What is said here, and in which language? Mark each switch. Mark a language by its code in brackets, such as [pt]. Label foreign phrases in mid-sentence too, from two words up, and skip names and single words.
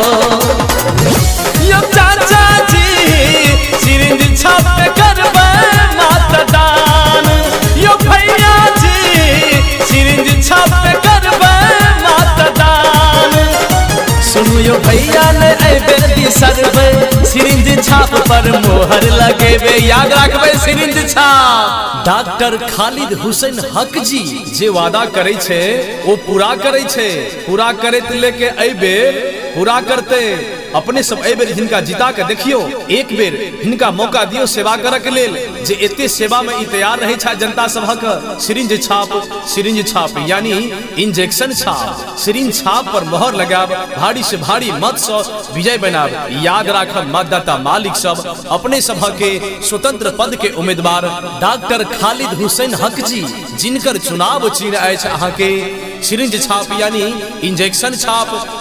[mai] यो चाचा जी सिरिंज छाप पे करबे मतदान, यो भैया जी सिरिंज छाप पे करबे मतदान। सुनो यो भैया ने एहि बेर बिसरबे, सिरिंज छाप पर मोहर लगेबे। याद रखबे सिरिंज छाप। डॉक्टर खालिद हुसैन हक जी जे वादा करे छे वो पूरा करे छे, पूरा करैत लेके एहि बेर पूरा करते। अपने सब एहि बेर हिनका जिता के देखियो, एक बेर हिनका मौका दियो सेवा करे के लेल, जे एते सेवा में ई तैयार रहे छा जनता सभक। सिरिंज छाप यानी इंजेक्शन छाप, सिरिंज छाप पर मोहर लगाब, भारी से भारी मत से विजय बनाब। याद राखब मतदाता मालिक सब, अपने सभा के स्वतंत्र पद के उम्मीदवार डॉक्टर खालिद हुसैन हक जी, जिनकर चुनाव चिन्ह अछि अहाँ के सिरिंज छाप यानी इंजेक्शन छाप।